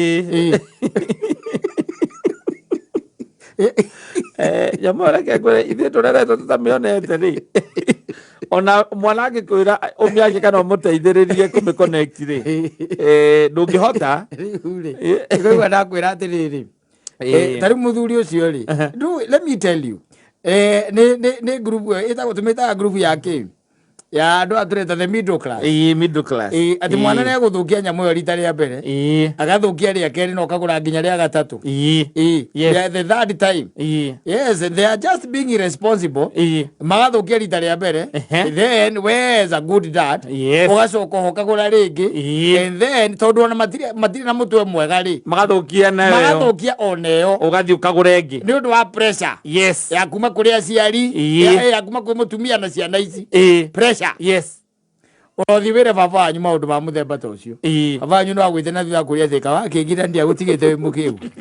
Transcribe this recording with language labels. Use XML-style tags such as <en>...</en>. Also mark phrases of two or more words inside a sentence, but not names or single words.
<ki>Nyamũ reke ngwĩre ithuĩ tũreretwo tũtamĩonete rĩ. Ona mwana angĩkwĩra ũmĩake kana ũmũteithĩrĩrie kũmĩconnect rĩ. Ndũngĩhota. Ĩkoigua ndakwĩra atĩrĩrĩ. Tarĩ mũthuri ũcio rĩ.</ki> <en>Let me tell you.</en> <ki>Nĩ group ĩtagwo tũmĩtaga group ya kĩ. Ya andũ atũreta</ki> <en>the middle class. Middle class.</en> <ki>Ati mwana nĩ agũthũkia nyamũ ĩyo rita rĩa mbere. Agathukia rĩa kerĩ na ũkagũra nginya rĩa gatatũ.</ki> <en>The third time. Yes, they are just being irresponsible.</en> <ki>Magathukia rita rĩa mbere.</ki> <en>Then where is a good dad?</en> <ki>Ũgacoka ũkagũra rĩngĩ.</ki> <en>And then</en> <ki>tondũ ona matirĩ na mũtwe mwega rĩ. Magathukia nayo. Magathukia oneyo. Ũgathiĩ ũkagũra ĩngĩ. Nĩ ũndũ wa pressure. Yes. Ya kuma kũrĩ aciari. Ya kuma kwĩ mũtumia na ciana ici. Pressure. Yes. Othi wĩre baba wanyu maũndũ ma mũthemba ta ũcio. Baba wanyu no agwĩte na thutha kũrĩa thĩka wakĩngira ndiagũtigĩte wĩ mũkĩu.</ki>